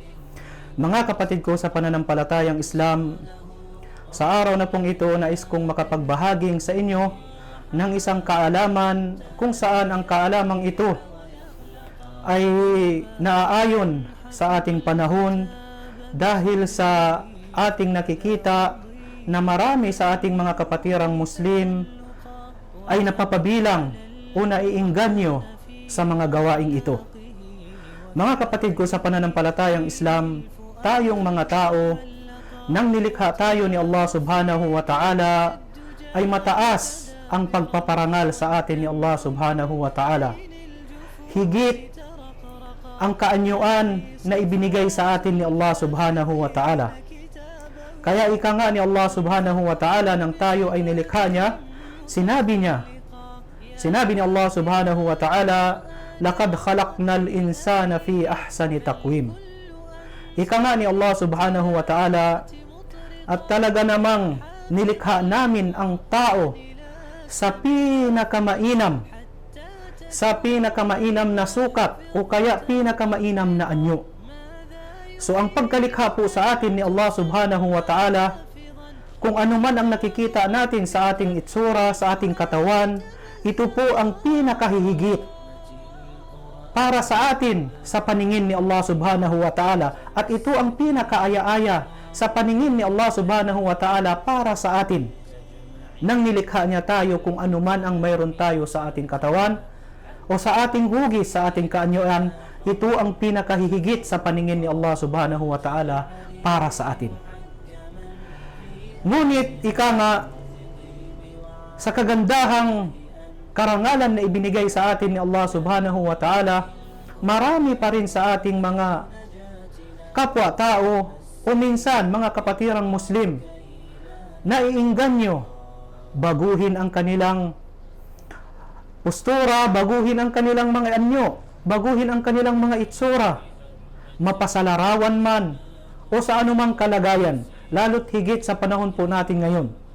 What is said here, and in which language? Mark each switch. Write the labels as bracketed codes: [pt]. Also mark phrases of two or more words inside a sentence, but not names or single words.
[tl] Mga kapatid ko sa pananampalatayang Islam, sa araw na pong ito nais kong makapagbahaging sa inyo ng isang kaalaman kung saan ang kaalamang ito ay naaayon sa ating panahon dahil sa ating nakikita na marami sa ating mga kapatirang Muslim ay napapabilang o naiingganyo sa mga gawaing ito. Mga kapatid ko sa pananampalatayang Islam, tayong mga tao, nang nilikha tayo ni Allah [ar] سبحانه وتعالى, [tl] ay mataas ang pagpaparangal sa atin ni Allah [ar] سبحانه وتعالى. [tl] Higit ang kaanyuan na ibinigay sa atin ni Allah [ar] سبحانه وتعالى. [tl] Kaya ika nga ni Allah [ar] سبحانه وتعالى [tl] nang tayo ay nilikha niya, sinabi ni Allah [ar] سبحانه وتعالى, "لقد خلقنا الإنسان في أحسن تقويم." [tl] Ika nga ni Allah [ar] سبحانه وتعالى, [tl] at talaga namang nilikha namin ang tao sa pinakamainam na sukat o kaya pinakamainam na anyo. So ang pagkalikha po sa atin ni Allah [ar] سبحانه وتعالى, [tl] kung ano man ang nakikita natin sa ating itsura, sa ating katawan, ito po ang pinakahihigit para sa atin sa paningin ni Allah [ar] سبحانه وتعالى, [tl] at ito ang pinakaaya-aya sa paningin ni Allah [ar] سبحانه وتعالى [tl] para sa atin. Nang nilikha niya tayo, kung ano man ang mayroon tayo sa ating katawan o sa ating hugis, sa ating kaanyuan, ito ang pinakahihigit sa paningin ni Allah [ar] سبحانه وتعالى [tl] para sa atin. Ngunit ika nga, sa kagandahang karangalan na ibinigay sa atin ni Allah [ar] سبحانه وتعالى, [tl] marami pa rin sa ating mga kapwa-tao o minsan mga kapatirang Muslim na iingganyo, baguhin ang kanilang postura, baguhin ang kanilang mga anyo, baguhin ang kanilang mga itsura, mapasalarawan man o sa anumang kalagayan, lalo't higit sa panahon po natin ngayon.